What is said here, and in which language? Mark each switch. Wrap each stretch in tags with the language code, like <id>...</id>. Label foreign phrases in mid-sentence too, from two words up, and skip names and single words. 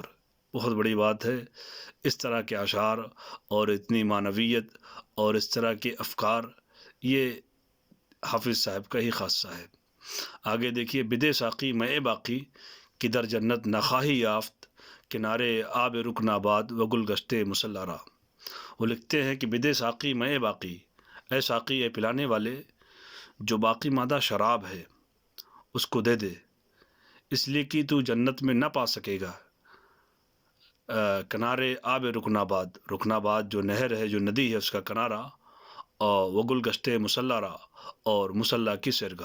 <ur>بہت بڑی بات ہے اس طرح کے اشعار، اور اتنی معنویت اور اس طرح کے افکار، یہ حافظ صاحب کا ہی خاصہ ہے۔ آگے دیکھیے،</ur> <fa>بدے ساقی میں باقی، کدھر جنت نخواہی یافت، کنارے آب رکن آباد و گل گشتے مسلارا۔</fa> <ur>وہ لکھتے ہیں کہ</ur> <fa>بدے ساقی میں باقی،</fa> <ur>اے ساقی، اے پلانے والے، جو باقی مادہ شراب ہے اس کو دے دے، اس لیے کہ تو جنت میں نہ پا سکے گا۔</ur> <fa>کنارے آب رکن آباد،</fa> <ur>رکن آباد جو نہر ہے، جو ندی ہے، اس کا کنارہ، اور</ur> <fa>وگل گشتے مسلارا،</fa> <ur>اور مسلح کی سرگاہ۔</ur>